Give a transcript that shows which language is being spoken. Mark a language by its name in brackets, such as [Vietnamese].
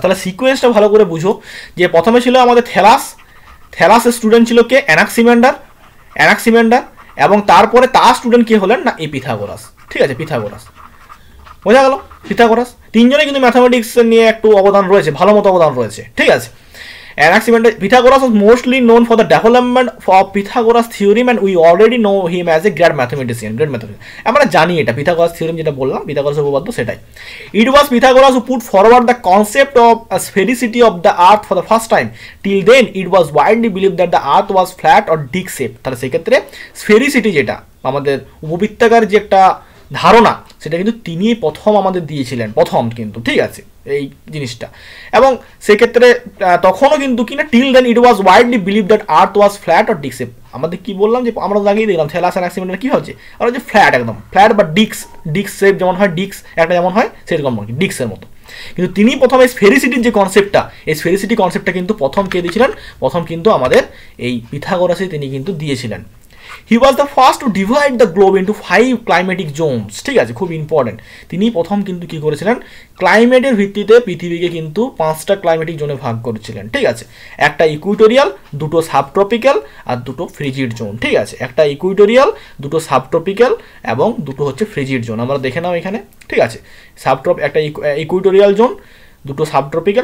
[Bangla] তাহলে সিকোয়েন্সটা ভালো করে বুঝো, যে প্রথমে ছিল আমাদের থ্যালাসের স্টুডেন্ট ছিল কে? অ্যানাক্সিমেন্ডার এবং তারপরে তার স্টুডেন্ট কে হলেন না? এই পিথাগোরাস। ঠিক আছে, পিথাগোরাস। বোঝা গেল? পিথাগোরাস তিনজনে কিন্তু ম্যাথামেটিক্স নিয়ে একটু অবদান রয়েছে, ভালো মতো অবদান রয়েছে। ঠিক আছে, [English] Pythagoras was mostly known for the development of Pythagoras theorem, and we already know him as a great mathematician. [Bangla] আমরা জানি এটা Pythagoras theorem যেটা বললাম, Pythagoras উপপাদ্য সেটাই। [English] It was Pythagoras who put forward the concept of a sphericity of the earth for the first time. Till then it was widely believed that the earth was flat or disc shaped. [Bangla] তাহলে সেই ক্ষেত্রে sphericity যেটা আমাদের উপবৃত্তাকার যে একটা ধারণা, সেটা কিন্তু তিনি প্রথম আমাদের দিয়েছিলেন, প্রথম কিন্তু। ঠিক আছে, এই জিনিসটা। এবং সেক্ষেত্রে তখনও কিন্তু কিনা [English] Till then it was widely believe that earth was flat or disc shape. [Bangla] আমাদের কি বললাম যে আমরা লাগিয়ে দিলাম থ্যালাস অ্যানাক্সিমেন্ডার কি হচ্ছে, আর যে ফ্ল্যাট, একদম ফ্ল্যাট বা ডিস্ক শেপ, যেমন হয় ডিস্ক একটা যেমন হয় সেরকম আর কি, ডিস্কের মতো। কিন্তু তিনি প্রথমে স্ফেরিসিটির যে কনসেপ্টটা, এই স্ফেরিসিটি কনসেপ্টটা কিন্তু প্রথম কে দিয়েছিলেন? প্রথম কিন্তু আমাদের এই পিথাগোরাসে তিনি কিন্তু দিয়েছিলেন। [English] He was the first to divide the globe into 5 climatic zones. [Bangla] ঠিক আছে, খুব ইম্পর্টেন্ট। তিনি প্রথম কিন্তু কি করেছিলেন? ক্লাইমেটের ভিত্তিতে পৃথিবীকে কিন্তু 5টা ক্লাইমেটিক জোনে ভাগ করেছিলেন। ঠিক আছে, একটা ইকুইটোরিয়াল, দুটো সাবট্রপিক্যাল আর দুটো ফ্রিজিড জোন। ঠিক আছে, একটা ইকুইটোরিয়াল, দুটো সাবট্রপিক্যাল এবং দুটো হচ্ছে ফ্রিজিড জোন। আমরা দেখে নাও এখানে। ঠিক আছে, একটা ইকুইটোরিয়াল জোন, দুটো সাবট্রপিক্যাল।